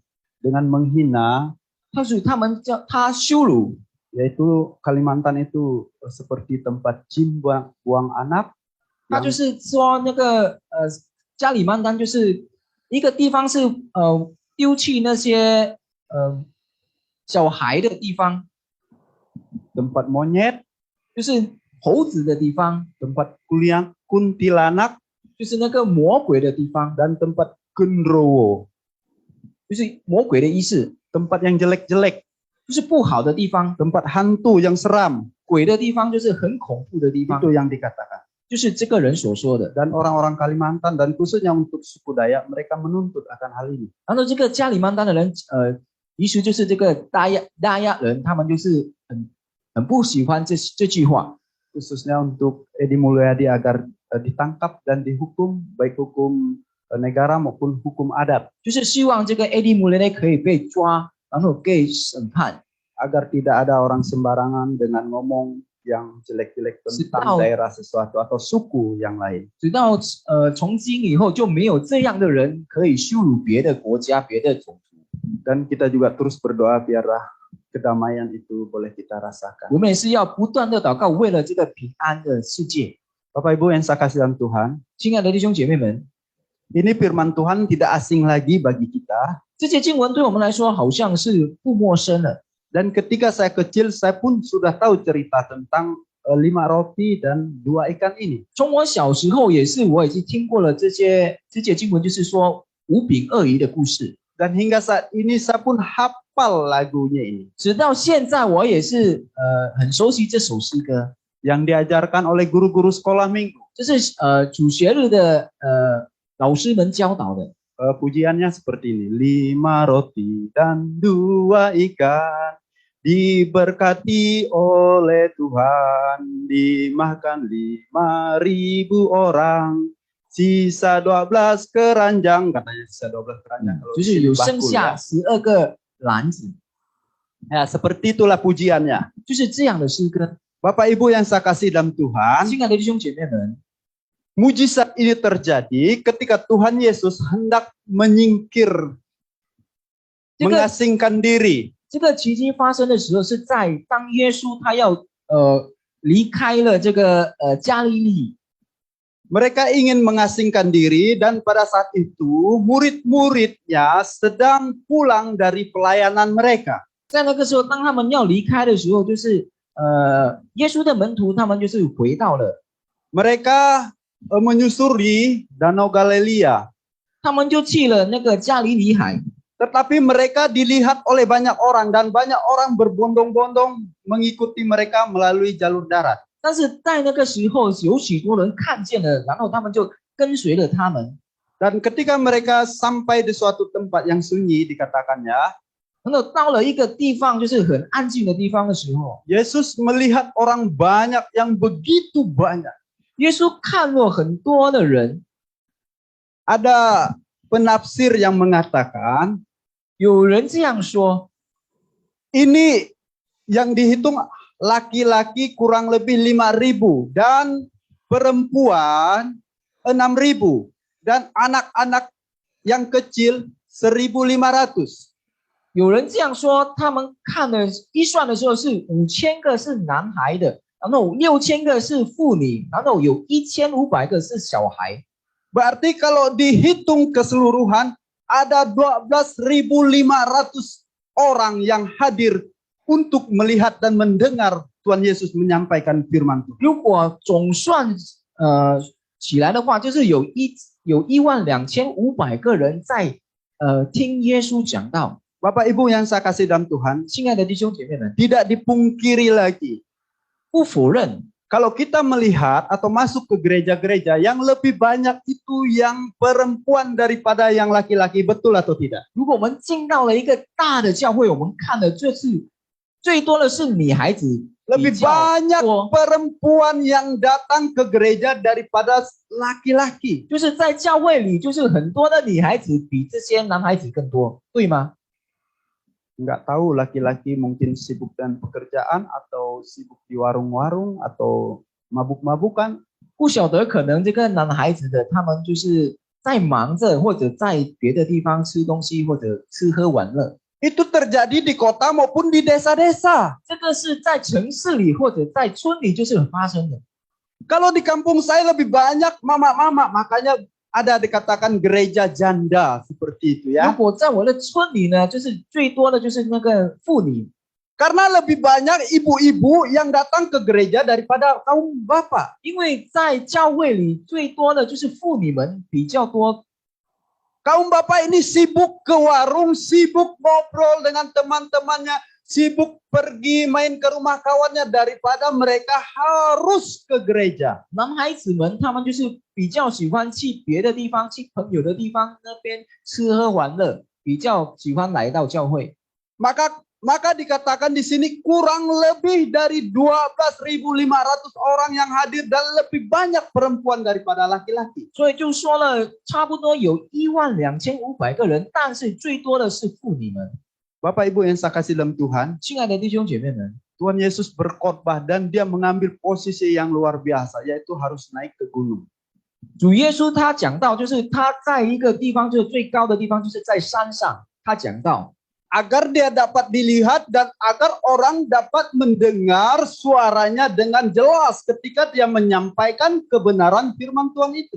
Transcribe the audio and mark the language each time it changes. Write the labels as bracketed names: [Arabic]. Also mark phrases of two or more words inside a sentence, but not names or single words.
[Indonesian] dengan menghina [Chinese] 他羞辱。 [Indonesian] yaitu Kalimantan itu seperti tempat jin buang anak. [Chinese] 他就是说那个加里曼丹就是一个地方是丢弃那些小孩的地方， [Indonesian] tempat monyet, [Chinese] 就是猴子的地方， [Indonesian] tempat kuntilanak, [Chinese] 就是那个魔鬼的地方， [Indonesian] dan tempat genderuwo, [Chinese] 就是魔鬼的意思， [Indonesian] tempat yang jelek-jelek, [Chinese] 就是不好的地方， [Indonesian] tempat hantu yang seram. [Chinese] 鬼的地方就是很恐怖的地方， [Indonesian] Itu yang dikatakan. [Chinese] 就是这个人所说的。 [Indonesian] Dan orang-orang Kalimantan dan khususnya untuk suku Dayak, mereka menuntut akan hal ini. [Chinese] 然后这个加里曼丹的人，其实就是这个大亚人，他们就是很不喜欢这句话。 [Indonesian] Khususnya untuk Edi Mulyadi agar ditangkap dan dihukum, baik hukum negara maupun hukum adat. [Chinese] 就是希望这个 Edi Mulyadi 可以被抓，然后被审判， [Indonesian] agar tidak ada orang sembarangan dengan ngomong yang jelek-jelek tentang daerah sesuatu atau suku yang lain. [Chinese] 直到从今以后就没有这样的人可以羞辱别的国家、别的种族。 [Indonesian] Dan kita juga terus berdoa biarlah kedamaian itu boleh kita rasakan. [Chinese] 我们也是要不断的祷告，为了这个平安的世界。 [Indonesian] Bapak Ibu yang saya kasih dalam Tuhan, [Chinese] 亲爱的弟兄姐妹们， [Indonesian] ini firman Tuhan tidak asing lagi bagi kita. [Chinese] 这些经文对我们来说好像是不陌生了。 [Indonesian] Dan ketika saya kecil, saya pun sudah tahu cerita tentang 5 roti dan 2 ikan ini. [Chinese] 从我小时候也是，我已经听过了这些经文，就是说5饼2鱼的故事。 [Indonesian] Dan hingga saat ini saya pun hafal lagunya ini. [Chinese] 直到现在，我也是很熟悉这首诗歌， [Indonesian] Yang diajarkan oleh guru-guru sekolah minggu. [Chinese] 这是主学日的老师们教导的。 [Indonesian] Pujiannya seperti ini. 5 roti dan 2 ikan diberkati oleh Tuhan, dimakan 5.000 orang, sisa 12 keranjang, katanya sisa 12 keranjang. [Chinese] 就是有剩下12个篮子。 [Indonesian] Ya, seperti itulah pujiannya. [Chinese] 就是这样的诗歌。 [Indonesian] Bapak Ibu yang saya kasih dalam Tuhan, [Chinese] 亲爱的弟兄姐妹们， [Indonesian] mujizat ini terjadi ketika Tuhan Yesus hendak menyingkir, mengasingkan diri. [Chinese] 这个奇迹发生的时候，是在当耶稣他要离开了这个加利利。 [Indonesian] Mereka ingin mengasingkan diri dan pada saat itu murid-muridnya sedang pulang dari pelayanan mereka. [Chinese] 在那个时候，当他们要离开的时候，就是耶稣的门徒他们就是回到了， [Indonesian] Mereka menyusuri Danau Galilea. [Chinese] 他们就去了那个加利利海。 [Indonesian] Tetapi mereka dilihat oleh banyak orang dan banyak orang berbondong-bondong mengikuti mereka melalui jalur darat. [Chinese] 但是在那个时候，有许多人看见了，然后他们就跟随了他们。 [Indonesian] Dan ketika mereka sampai di suatu tempat yang sunyi, dikatakannya, [Chinese] 然后到了一个地方，就是很安静的地方的时候， [Indonesian] Yesus melihat orang banyak yang begitu banyak. [Chinese] 耶稣看了很多的人， [Indonesian] Ada penafsir yang mengatakan, [Chinese] 有人这样说， [Indonesian] ini yang dihitung laki-laki kurang lebih 5.000 dan perempuan 6.000 dan anak-anak yang kecil 1.500. [Chinese] 有人这样说，他们看了一算的时候是5000个是男孩的，然后6000个是妇女，然后有1500个是小孩。 [Indonesian] Berarti kalau dihitung keseluruhan ada 12.500 orang yang hadir untuk melihat dan mendengar Tuhan Yesus menyampaikan firman Tuhan. [Chinese] 如果总算起来的话，就是有12500个人在听耶稣讲道。 [Indonesian] Bapak Ibu yang saya kasih dalam Tuhan, [Chinese] 亲爱的弟兄姐妹们， [Indonesian] tidak dipungkiri lagi. [Chinese] 不否认， [Indonesian] Kalau kita melihat atau masuk ke gereja-gereja yang lebih banyak itu yang perempuan daripada yang laki-laki, betul atau tidak? [Chinese] 如果我们进到了一个大的教会，我们看的最多的是女孩子， [Indonesian] Lebih [Chinese] 比较 [Indonesian] banyak [Chinese] 多， [Indonesian] perempuan yang datang ke gereja daripada laki-laki. [Chinese] 就是在教会里，就是很多的女孩子比这些男孩子更多，对吗？ [Indonesian] Nggak tahu laki-laki mungkin sibuk dengan pekerjaan atau sibuk di warung-warung atau mabuk-mabukan. [Chinese] 不晓得，可能这个男孩子的他们就是在忙着，或者在别的地方吃东西，或者吃喝玩乐。 [Indonesian] Itu terjadi di kota maupun di desa-desa. [Chinese] 这个是在城市里或者在村里就是发生的。 [Indonesian] Kalau di kampung saya lebih banyak mama-mama, makanya ada dikatakan gereja janda seperti itu [Chinese] 如 ya. 果在我的村里呢，就是最多的就是那个妇女， [Indonesian] Karena lebih banyak ibu-ibu yang datang ke gereja daripada kaum bapak. [Chinese] 因为在教会里最多的就是妇女们比较多。 [Indonesian] Kaum bapak ini sibuk ke warung, sibuk ngobrol dengan teman-temannya, sibuk pergi main ke rumah kawannya daripada mereka harus ke gereja. [Chinese] 男孩子们他们就是比较喜欢去别的地方，去朋友的地方那边吃喝玩乐，比较喜欢来到教会。 [Indonesian] Maka dikatakan di sini kurang lebih dari 12.500 orang yang hadir dan lebih banyak perempuan daripada laki-laki. [Chinese] 所以就说了，差不多有12500个人，但是最多的是妇女们。 [Indonesian] Bapak Ibu yang saya kasih dalam Tuhan, [Chinese] 亲爱的弟兄姐妹们， [Indonesian] Tuhan Yesus berkhotbah dan dia mengambil posisi yang luar biasa, yaitu harus naik ke gunung. [Chinese] 主耶稣他讲到，就是他在一个地方，就是最高的地方，就是在山上。他讲到， [Indonesian] Agar dia dapat dilihat dan agar orang dapat mendengar suaranya dengan jelas ketika dia menyampaikan kebenaran firman Tuhan itu.